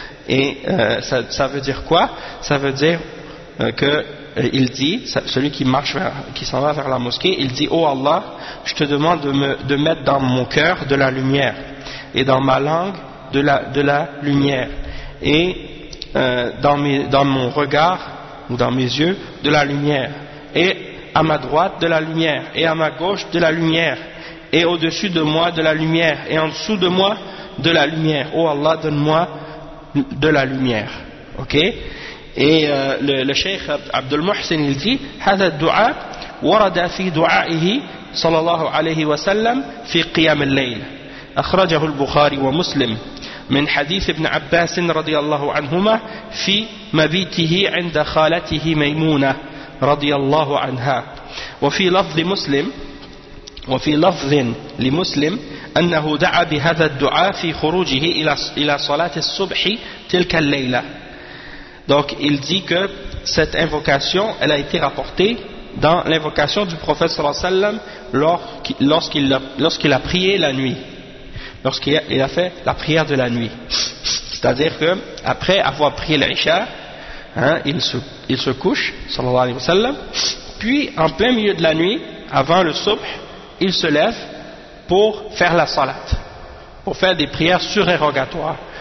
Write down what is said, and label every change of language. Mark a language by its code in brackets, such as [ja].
[fr] Et ça veut dire quoi? Ça veut dire qu'il dit, celui qui marche vers, qui s'en va vers la mosquée, il dit, oh Allah, je te demande de mettre dans mon cœur de la lumière et dans ma langue de la lumière et dans mon regard ou dans mes yeux de la lumière et à ma droite de la lumière et à ma gauche de la lumière et au-dessus de moi de la lumière et en dessous de moi de la lumière. Oh Allah, donne-moi de la lumière. OK? Et le cheikh Abdul Muhsin il dit [ar] هذا الدعاء ورد في دعائه صلى الله عليه وسلم في قيام الليل اخرجه البخاري ومسلم من حديث ابن عباس رضي الله عنهما في مبيته عند خالته ميمونة رضي الله عنها وفي لفظ لمسلم أنه دعا بهذا الدعاء في خروجه إلى صلاة الصبح تلك الليلة. [fr] Donc il dit que cette invocation elle a été rapportée dans l'invocation du prophète sallallahu alayhi wa sallam lorsqu'il a prié la nuit, lorsqu'il a fait la prière de la nuit. C'est-à-dire que après avoir prié l'Isha, hein, il se couche sallallahu alayhi wa sallam, puis en plein milieu de la nuit avant le subh, il se lève pour faire la salat, pour faire des prières surérogatoires.